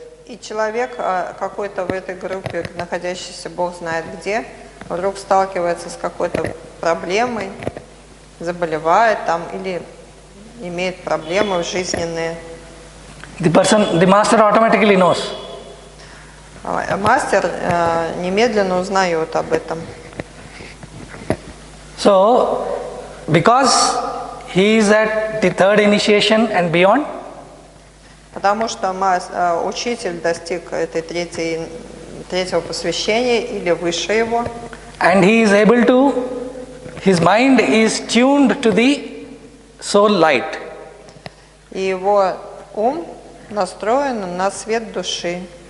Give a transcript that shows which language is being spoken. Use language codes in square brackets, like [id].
[ru] И человек какой-то в этой группе, находящийся Бог знает где, вдруг сталкивается с какой-то проблемой, заболевает там или имеет проблемы жизненные. [en] The master automatically knows. [ru] Мастер немедленно узнает об этом. [en] So, because he is at the third initiation and beyond, [ru] потому что учитель достиг этой третьего посвящения или выше его. [en] And he is able to, his mind is tuned to the soul light. [ru] И его ум настроен на свет души.